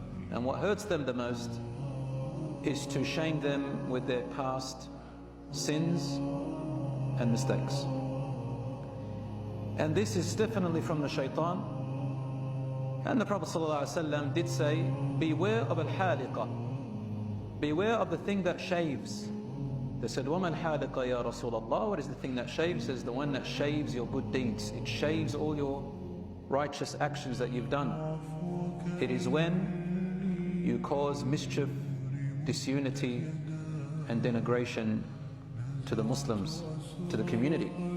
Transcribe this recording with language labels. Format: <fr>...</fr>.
<en>And what hurts them the most is to shame them with their past sins and mistakes. And this is definitely from the shaitan. And the Prophet ﷺ did say, beware of al-haliqa, beware of the thing that shaves. They said,</en> <ar>وَمَا الْحَالِقَ يَا رَسُولَ اللَّهِ?</ar> <en>What is the thing that shaves? Says, the one that shaves your good deeds. It shaves all your righteous actions that you've done. It is when you cause mischief, disunity and denigration to the Muslims, to the community.</en>